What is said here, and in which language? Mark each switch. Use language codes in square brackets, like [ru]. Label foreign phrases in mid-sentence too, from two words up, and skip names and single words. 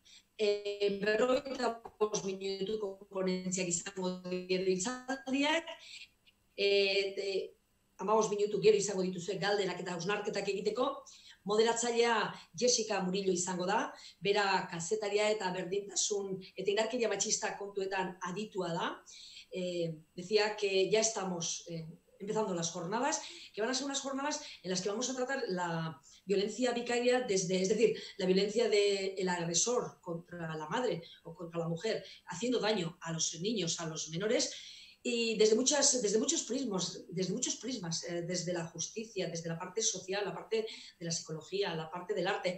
[eu] 45 minutuko ponentziak izango gero hitzaldiak, 15 minutu gero izango dituzue galderak eta hausnarketak egiteko. Moderatzailea Jessica Murillo izango da, bera kazetaria eta berdintasun eta indarkeria matxista kontuetan aditua da. [es] Decía que ya estamos empezando las jornadas, que van a ser unas jornadas en las que vamos a tratar la violencia vicaria es decir, la violencia del agresor contra la madre o contra la mujer, haciendo daño a los niños, a los menores, y desde muchos prismas, desde la justicia, desde la parte social, la parte de la psicología, la parte del arte.